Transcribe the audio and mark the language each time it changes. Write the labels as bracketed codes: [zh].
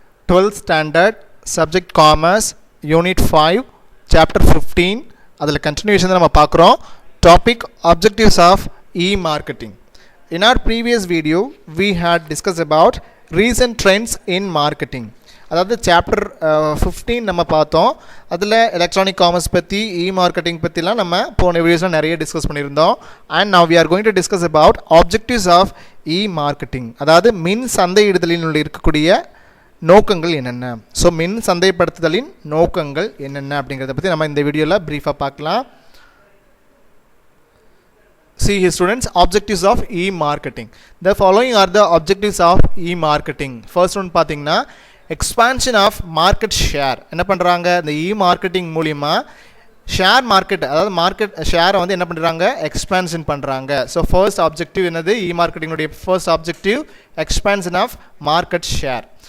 [en] 12th standard subject commerce unit 5 chapter 15 [ta] அதில் [en] continuation [ta] தான் நம்ம பார்க்குறோம். [en] Topic objectives of e-marketing. In our previous video we had discussed about recent trends in marketing. [ta] அதாவது chapter 15 நம்ம பார்த்தோம். அதில் எலக்ட்ரானிக் காமர்ஸ் பற்றி இ-மார்க்கெட்டிங் பற்றிலாம் நம்ம போன வீடியோஸில் நிறைய டிஸ்கஸ் பண்ணியிருந்தோம். [en] and now we are going to discuss about objectives of e-marketing, [ta] அதாவது மின் சந்தையிடுதலில் இருக்கக்கூடிய நோக்கங்கள் என்னென்ன. ஸோ மின் சந்தைப்படுத்துதலின் நோக்கங்கள் என்னென்ன அப்படிங்கிறத பற்றி நம்ம இந்த வீடியோவில் ப்ரீஃபாக பார்க்கலாம். [en] See here students, objectives of e-marketing. The following are the objectives of e-marketing. First one [ta] பார்த்தீங்கன்னா [en] Expansion of market share. [ta] என்ன பண்ணுறாங்க, இந்த இ-மார்க்கெட்டிங் மூலிமா ஷேர் மார்க்கெட், அதாவது மார்க்கெட் ஷேரை வந்து என்ன பண்ணுறாங்க, எக்ஸ்பான்ஷன் பண்ணுறாங்க. [en] so first objective [ta] என்னது, [en] இ-மார்க்கெட்டிங்குடைய first objective expansion of market share.